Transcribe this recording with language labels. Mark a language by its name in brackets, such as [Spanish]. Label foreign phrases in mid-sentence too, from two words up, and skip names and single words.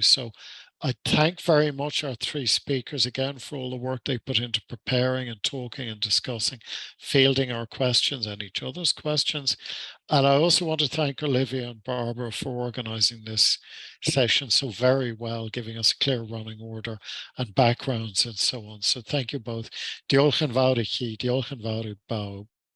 [English] So I thank very much our three speakers again for all the work they put into preparing and talking and discussing, fielding our questions and each other's questions. And I also want to thank Olivia and Barbara for organising this session so very well, giving us a clear running order and backgrounds and so on. So thank you both. [Welsh] Diolch yn fawr I chi, diolch yn fawr I bawb.